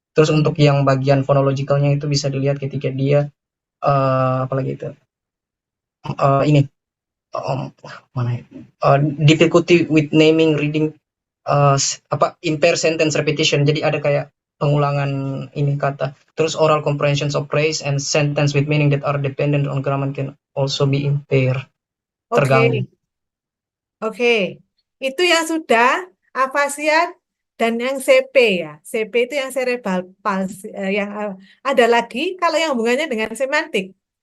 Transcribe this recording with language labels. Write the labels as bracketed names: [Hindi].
[Indonesian] Terus untuk yang bagian phonologicalnya itu bisa dilihat ketika dia apalagi itu ini mana ya? [English] Difficulty with naming, reading, impair sentence repetition. [Indonesian] Jadi ada kayak pengulangan ini kata. [English] Terus oral comprehensions of phrase and sentence with meaning that are dependent on grammar can also be impaired. [Indonesian] Terganggu. Oke. Itu yang sudah afasia dan yang CP ya. CP itu yang cerebral palsy. Yang ada lagi kalau yang hubungannya dengan semantik.